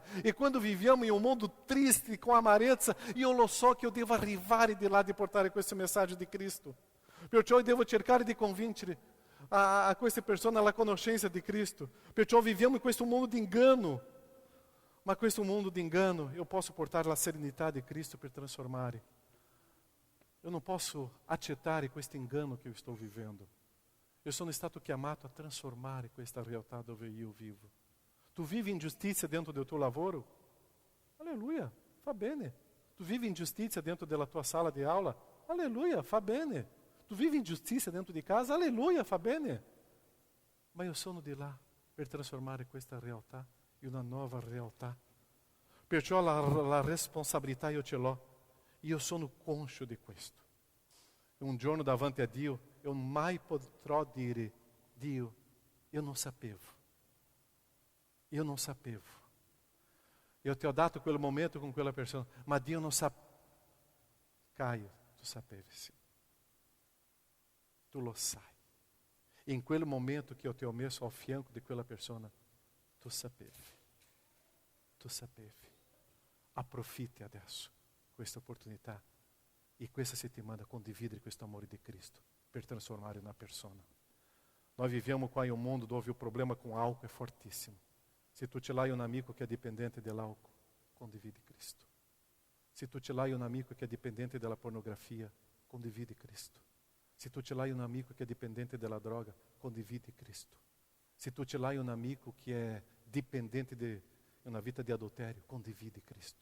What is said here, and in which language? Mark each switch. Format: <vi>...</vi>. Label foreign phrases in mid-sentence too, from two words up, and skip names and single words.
<it>E quando viviamo in un mondo triste, com amarezza, io lo so che eu devo arrivare di là di portare questo messaggio di Cristo. Perciò eu devo cercare di convincere a queste persone alla conoscenza di Cristo. Perciò viviamo in questo mondo di engano. Ma questo mondo di engano, eu posso portare la serenità di Cristo per trasformare. Eu non posso accettare questo engano che</it> <pt>eu estou vivendo.</pt> <it>Eu sono stato chiamato a trasformare questa realtà dove io vivo. Tu vivi ingiustizia dentro del tuo lavoro? Alleluia, fa bene. Tu vivi ingiustizia dentro della tua sala di aula? Alleluia, fa bene. Tu vivi ingiustizia dentro di casa? Alleluia, fa bene. Ma io sono di là per trasformare questa realtà in una nuova realtà. Perciò la responsabilità io ce l'ho. Io sono conscio di questo. Un giorno davanti a Dio, eu mai potrò dire, Dio, eu non sapevo.</it> <pt>Eu não sapevo.</pt> <it>Eu te ho dato quel momento com quella persona, ma Dio non sa. Caio, tu sapevi sim. Tu lo sai. E in quel momento che eu te ho messo ao fianco di quella persona, tu sapevi. Tu sapevi. Approfitti adesso questa opportunità e questa settimana condividere questo amore di Cristo per trasformare una persona. Noi viviamo qua in un mondo dove</it> <pt>o problema com álcool</pt> <it>è fortissimo. Se tu ce l'hai un amico che è dipendente dell'alcol, condividi Cristo. Se tu ce l'hai un amico che è dipendente della pornografia, condividi Cristo. Se tu ce l'hai un amico che è dipendente della droga, condividi Cristo. Se tu ce l'hai un amico che è dipendente di una vita di adulterio, condividi Cristo.</it>